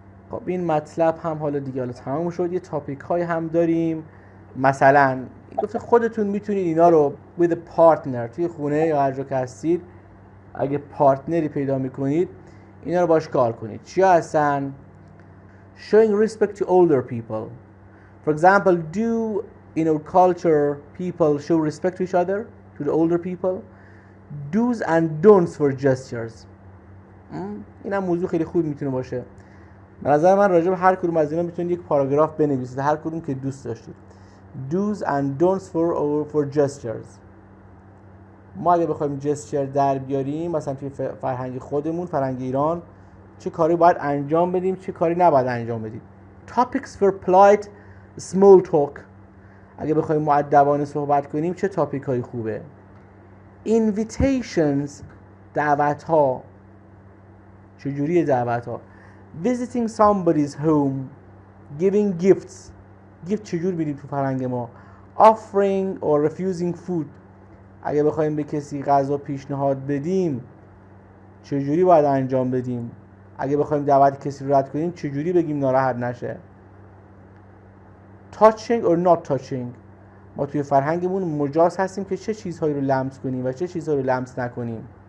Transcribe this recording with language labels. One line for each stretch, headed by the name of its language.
Persian: خب این مطلب هم حالا دیگه حالا تمام شد. یه تاپیک های هم داریم، مثلا گفته خودتون میتونید اینا رو
English: with a partner
Persian: توی خونه یا هر جا که هستید اگه پارتنری پیدا میکنید اینا رو باش کار کنید. چیا هستن؟
English: Showing respect to older people. For example, do in our culture people show respect to each other, to the older people? Do's and don'ts for gestures.
Persian: این هم موضوع خیلی خوب میتونه باشه. به نظر من راجع به هر کدوم از اینا میتونید یک پاراگراف بنویسید، هر کدوم که دوست داشتید.
English: do's and don'ts for gestures.
Persian: ما اگه بخوایم جستر در بیاریم مثلا توی فرهنگ خودمون، فرهنگ ایران، چه کاری باید انجام بدیم، چه کاری نباید انجام بدیم.
English: topics for polite small talk.
Persian: اگه بخوایم مؤدبانه صحبت کنیم چه تاپیک های خوبه. invitations، دعوت ها، چجوری دعوت ها.
English: visiting somebody's home، giving gifts،
Persian: gift چجور میدیم تو فرهنگ ما.
English: offering or refusing food،
Persian: اگه بخوایم به کسی غذا پیشنهاد بدیم چجوری باید انجام بدیم. اگه بخوایم دعوت کسی رو رد کنیم چجوری بگیم ناراحت نشه.
English: touching or not touching،
Persian: ما توی فرهنگمون مجاز هستیم که چه چیزهایی رو لمس کنیم و چه چیزهایی رو لمس نکنیم.